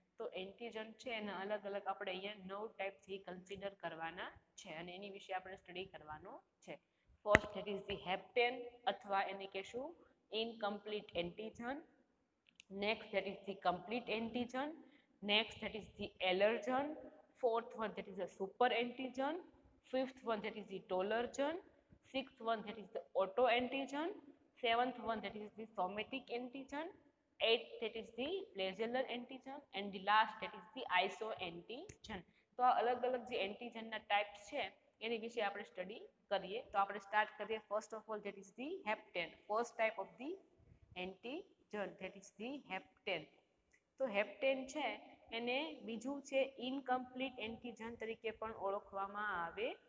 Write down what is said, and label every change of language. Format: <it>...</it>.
<gu>તો એન્ટીજન છે એના અલગ અલગ આપણે અહીંયા 9 ટાઈપથી કન્સિડર કરવાના છે અને એની વિશે આપણે સ્ટડી કરવાનો છે. First</gu> <en>that is the</en> <gu>heptane અથવા એને કહેશું incomplete antigen.</gu> <en>Next that is the complete antigen. Next that is the allergen. Fourth one that is the super antigen. Fifth one that is the tolergen. Sixth one that is the auto antigen. Seventh one that is the somatic antigen. Eighth that is the flagellar antigen and the last that is the iso antigen.</en> <gu>તો આ અલગ અલગ જે એન્ટીજનના types છે એની વિશે આપણે study કરીએ. તો આપણે સ્ટાર્ટ કરીએ first of all</gu> <en>that is the</en> <gu>heptane. First type of the antigen that is the heptane. તો હેપ્ટેન છે એને બીજું છે ઇનકમ્પ્લીટ એન્ટીજન તરીકે પણ ઓળખવામાં આવે</gu>